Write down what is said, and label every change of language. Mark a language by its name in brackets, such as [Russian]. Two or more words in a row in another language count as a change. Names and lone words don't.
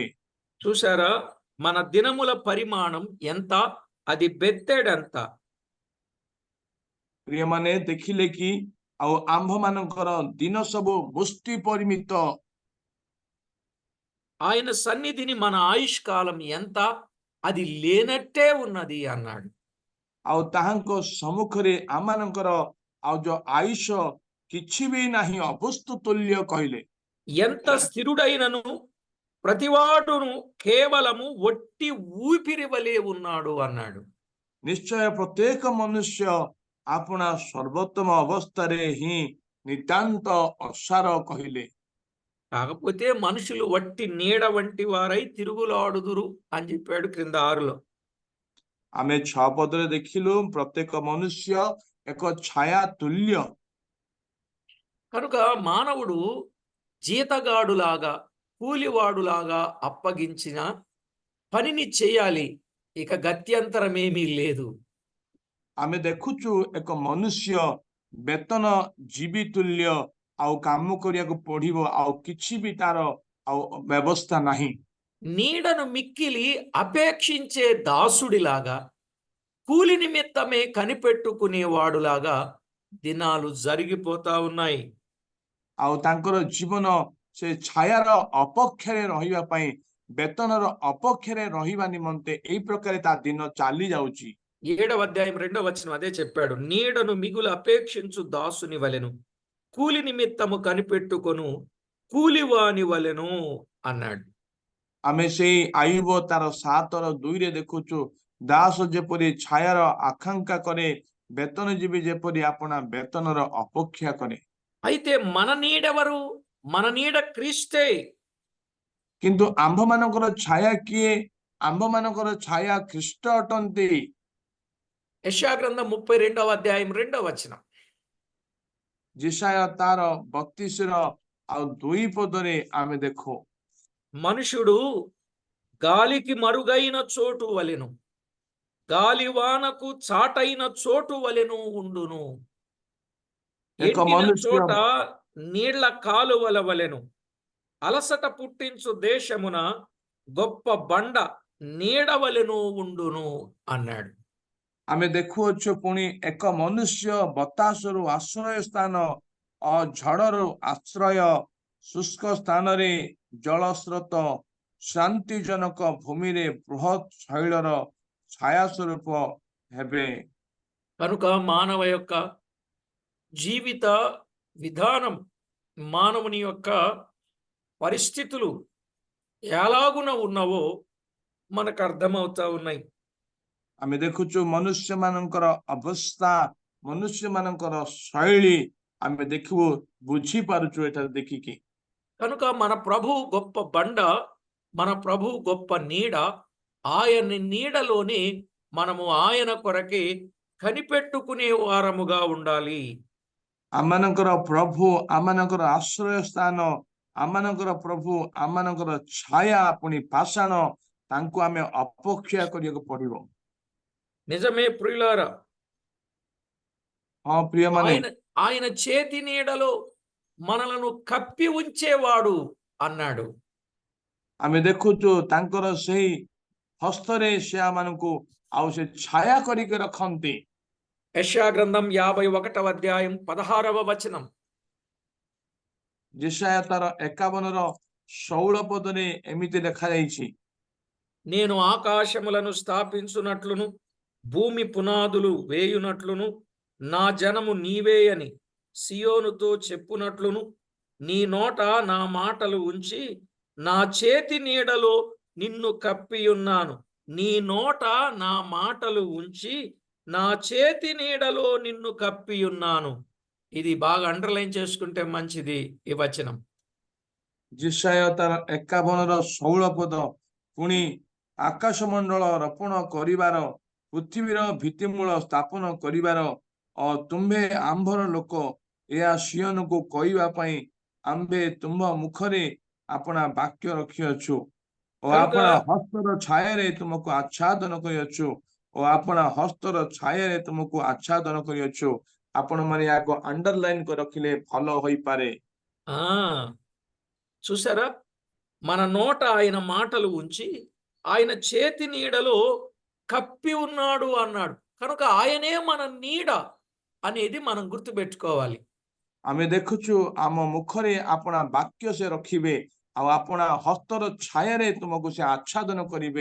[Telugu] చూసారా, మన దినముల పరిమాణం ఎంత? అది బెత్తెడంత. [Odia] ପ୍ରିୟମାନେ ଦେଖିଲେ କି ଆଉ ଆମ୍ଭମାନଙ୍କର ଦିନ ସବୁ ମୁଷ୍ଟି ପରିମିତ। [Telugu] ఆయన సన్నిధిని మన ఆయుష్కాలం ఎంత? అది లేనట్టే ఉన్నది అన్నాడు. [Odia] ଆଉ ତାହାଙ୍କ ସମ୍ମୁଖରେ ଆମମାନଙ୍କର ଆଉ ଯୋଉ ଆୟୁଷ କିଛି ବି ନାହିଁ, ଅବସ୍ତୁ ତୁଲ୍ୟ କହିଲେ। [Telugu] ఎంత స్థిరుడైనను ప్రతివాడును కేవలము ఒట్టి ఊపిరి వలె ఉన్నాడు అన్నాడు. [Odia] ନିଶ୍ଚୟ ପ୍ରତ୍ୟେକ ମନୁଷ୍ୟ ଆପଣା ସର୍ବୋତ୍ତମ ଅବସ୍ଥାରେ ହିଁ ନିତାନ୍ତ ଅସାର କହିଲେ। [Telugu] కాకపోతే మనుషులు వట్టి నీడ వంటి వారై తిరుగులాడుదురు అని చెప్పాడు క్రింద 6లో. [Odia] ଆମେ 6 ପଦରେ ଦେଖିଲୁ ପ୍ରତ୍ୟେକ ମନୁଷ୍ୟ ଏକ ଛାୟା ତୁଲ୍ୟ। [Telugu] కనుక మానవుడు జీతగాడులాగా, కూలివాడులాగా అప్పగించిన పనిని చేయాలి. ఇక గత్యంతరమేమీ లేదు. [Odia] ଆମେ ଦେଖୁଛୁ ଏକ ମନୁଷ୍ୟ ବେତନ ଜୀବୀ ତୁଲ୍ୟ, ଆଉ କାମ କରିବାକୁ ପଡିବ, ଆଉ କିଛି ବି ତାର ଆଉ ବ୍ୟବସ୍ଥା ନାହିଁ। [Telugu] నీడను మిక్కిలి అపేక్షించే దాసుడిలాగా, కూలి నిమిత్తమే కనిపెట్టుకునేవాడులాగా దినాలు జరిగిపోతా ఉన్నాయి. [Odia] ଆଉ ତାଙ୍କର ଜୀବନ ସେ ଛାୟାର ଅପକ୍ଷରେ ରହିବା ପାଇଁ, ବେତନର ଅପକ୍ଷରେ ରହିବା ନିମନ୍ତେ ଏଇ ପ୍ରକାର ତା ଦିନ ଚାଲି ଯାଉଛି। [Telugu] 7వ అధ్యాయం 2వ వచనం అదే చెప్పాడు. నీడను మిగులు అపేక్షించు దాసుని వలెను, కూలి నిమిత్తము కనిపెట్టుకొను కూలివాని వలెను అన్నాడు. [Odia] ଆମେ ସେଇ ଆୟୁବ ତାର 7:2ରେ ଦେଖୁଛୁ, ଦାସ ଯେପରି ଛାୟାର ଆକାଂକ୍ଷା କରେ, ବେତନଜୀବୀ ଯେପରି ଆପଣା ବେତନର ଅପେକ୍ଷା କରେ। [Telugu] అయితే మన నీడెవరు? మన నీడ క్రీస్తే. [Odia] କିନ୍ତୁ ଆମ୍ଭମାନଙ୍କର ଛାୟା କିଏ? ଆମ୍ଭମାନଙ୍କର ଛାୟା ଖ୍ରୀଷ୍ଟ ଅଟନ୍ତି। [Telugu] యెషయా గ్రంథం 32వ అధ్యాయం 2వ వచనం. [Odia] ଯେଶାୟା ତାର 32ର ଆଉ 2 ପଦରେ ଆମେ ଦେଖୁ, [Telugu] మనుషుడు గాలికి మరుగైన చోటు వలెను, గాలివానకు చాటైన చోటు వలెను ఉండును. [Odia] ଏକ [Telugu] ఎండిన [Odia] ମନୁଷ୍ୟ [Telugu] చోట నీళ్ల కాలువల వలెను, అలసట పుట్టించు దేశమున గొప్ప బండ నీడ వలెను ఉండును అన్నాడు. [Odia] ଆମେ ଦେଖୁଅଛୁ ପୁଣି ଏକ ମନୁଷ୍ୟ ବତାସରୁ ଆଶ୍ରୟ ସ୍ଥାନ, ଝଡ଼ରୁ ଆଶ୍ରୟ, ଶୁଷ୍କ ସ୍ଥାନରେ ଜଳସ୍ରୋତ, ଶାନ୍ତିଜନକ ଭୂମିରେ ବୃହତ୍ ଶୈଳର ଛାୟା ସ୍ୱରୂପ ହେବେ। [Telugu] కనుక మానవ యొక్క జీవిత విధానం, మానవుని యొక్క పరిస్థితులు ఎలాగున ఉన్నవో మనకు అర్థమవుతా ఉన్నాయి. [Odia] ଆମେ ଦେଖୁଛୁ ମନୁଷ୍ୟମାନଙ୍କର ଅବସ୍ଥା, ମନୁଷ୍ୟମାନଙ୍କର ଶୈଳୀ ଆମେ ଦେଖିବୁ, ବୁଝିପାରୁଛୁ ଏଠାରେ ଦେଖିକି। [Telugu] కనుక మన ప్రభు గొప్ప బండ, మన ప్రభు గొప్ప నీడ. ఆయన నీడలోనే మనము ఆయన కొరకే కనిపెట్టుకునే వారముగా ఉండాలి. [Odia] ଆମମାନଙ୍କର ପ୍ରଭୁ ଆମମାନଙ୍କର ଆଶ୍ରୟ ସ୍ଥାନ, ଆମମାନଙ୍କର ପ୍ରଭୁ ଆମମାନଙ୍କର ଛାୟା, ପୁଣି ପାଷାଣ, ତାଙ୍କୁ ଆମେ ଅପେକ୍ଷା କରିବାକୁ ପଡିବ। [Telugu] నిజమే ప్రియులారా, [Odia] ହଁ ପ୍ରିୟମାନେ, [Telugu] ఆయన ఆయన చేతి నీడలో మనలను కప్పి ఉంచేవాడు అన్నాడు. [Odia] ଆମେ ଦେଖୁଛୁ ତାଙ୍କର ସେଇ ହସ୍ତରେ ସେ ଆମମାନଙ୍କୁ ଆଉ ସେ ଛାୟା କରିକି ରଖନ୍ତି। [Telugu] యెషయా గ్రంథం 51వ అధ్యాయం 16వ వచనం. [Odia] ଯେଶାୟା ତାର 51ର 16 ପଦରେ ଏମିତି ଲେଖାଯାଇଛି, [Telugu] నేను ఆకాశములను స్థాపించునట్లును భూమి పునాదులు వేయునట్లును నా జనము నీవే అని సియోనుతో చెప్పునట్లును నీ నోట నా మాటలు ఉంచి నా చేతి నీడలో నిన్ను కప్పియున్నాను. నీ నోట నా మాటలు ఉంచి నా చేతి నీడలో నిన్ను కప్పియున్నాను. ఇది బాగా అండర్లైన్ చేసుకుంటే మంచిది ఈ వచనం. [Odia] ଜିସାୟ ତାର 51 ପଦ ପୁଣି ଆକାଶମଣ୍ଡଳ ରପଣ କରିବାର ପୃଥିବୀର ଭିତ୍ତିମୂଳ ସ୍ଥାପନ କରିବାର ତୁମ୍ଭେ ଆମ୍ଭର ଲୋକ ଏହା ସିୟନକୁ କହିବା ପାଇଁ ଆମ୍ଭେ ତୁମ୍ଭ ମୁଖରେ ଆପଣା ବାକ୍ୟ ରଖିଅଛୁ ଓ [Telugu] కనుక [Odia] ଆପଣା ହସ୍ତର ଛାୟାରେ ତୁମକୁ ଆଚ୍ଛାଦନ କରିଅଛୁ ଓ ଆପଣା ହସ୍ତର ଛାୟାରେ ତୁମକୁ ଆଚ୍ଛାଦନ କରିଅଛୁ। ଆପଣମାନେ ୟାକୁ అండర్‌లైన్ କରି ରଖିଲେ ଭଲ ହୋଇପାରେ। [Telugu] ఆ చూసారా, మన నోట ఆయన మాటలు ఉంచి ఆయన చేతి నీడలో కప్పి ఉన్నాడు అన్నాడు. కనుక ఆయనే మన నీడ అనేది మనం గుర్తుపెట్టుకోవాలి. [Odia] ଆମେ ଦେଖୁଛୁ ଆମ ମୁଖରେ ଆପଣା ବାକ୍ୟ ସେ ରଖିବେ ଆଉ ଆପଣା ହସ୍ତର ଛାୟାରେ ତୁମକୁ ସେ ଆଚ୍ଛାଦନ କରିବେ।